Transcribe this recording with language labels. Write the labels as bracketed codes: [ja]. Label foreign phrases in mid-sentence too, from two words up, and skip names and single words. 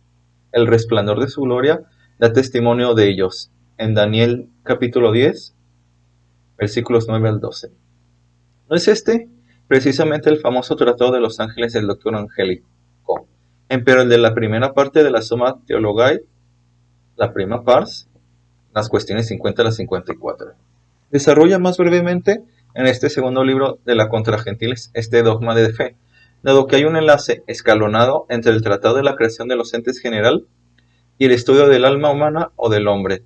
[es] El resplandor de su gloria da testimonio de ellos, en Daniel capítulo 10, versículos 9 al 12. ¿No es este precisamente el famoso Tratado de los Ángeles del Doctor Angélico? Empero el de la primera parte de la Summa Theologiae, la [la] prima pars, [es] las cuestiones 50 a las 54. Desarrolla más brevemente en este segundo libro de la Contra Gentiles este dogma de fe, dado que hay un enlace escalonado entre el tratado de la creación de los entes general y el estudio del alma humana o del hombre.